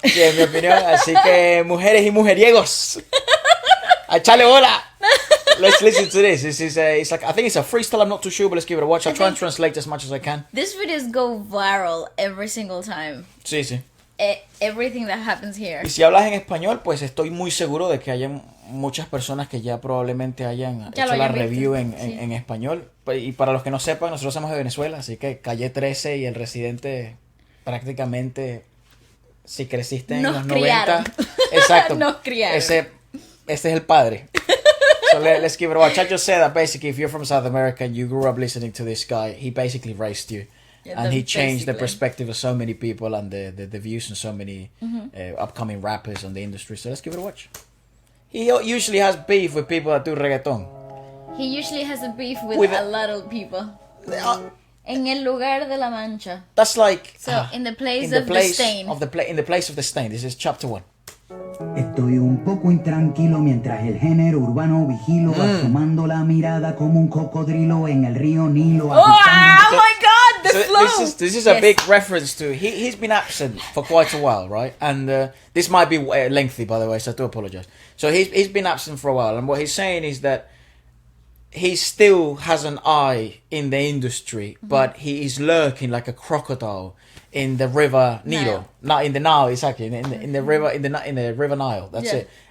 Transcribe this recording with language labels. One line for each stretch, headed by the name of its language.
Spanish: Sí, en mi opinión. Así que, mujeres y mujeriegos, a echarle bola.
English: Let's listen to this. This is it's like, I think it's a freestyle. I'm not too sure, but let's give it a watch. I'll try and translate as much as I can. These videos go viral every single time.
Spanish: Sí, sí.
English: Everything that happens here.
Spanish: Y si hablas en español, pues estoy muy seguro de que hayan muchas personas que ya probablemente hayan hecho la review en español. Y para los que no sepan, nosotros somos de Venezuela, así que Calle 13 y el Residente prácticamente, si creciste en los criaron. 90, exacto. Nos criaron. Este es el padre.
English: So let's give it a watch. I just said that basically if you're from South America and you grew up listening to this guy, he basically raised you. Yeah, and he changed the perspective of so many people and the views on so many upcoming rappers on the industry. So let's give it a watch. He usually has beef with people that do reggaeton. He usually has a beef with a lot of people.
Spanish: En el lugar de la mancha.
English: That's like... So, in the place of the stain. In the place of the stain. This is chapter 1.
Spanish: Estoy un poco intranquilo mientras el género urbano vigilo, asomando la mirada como un cocodrilo en el río Nilo.
English: Oh my God, the flow! This is a big reference to... He's been absent for quite a while, right? And this might be lengthy, by the way, so I do apologize. So he's been absent for a while, and what he's saying is that he still has an eye in the industry, but he is lurking like a crocodile in the river Nilo, not in the Nile, exactly in the river in the river Nile. That's it.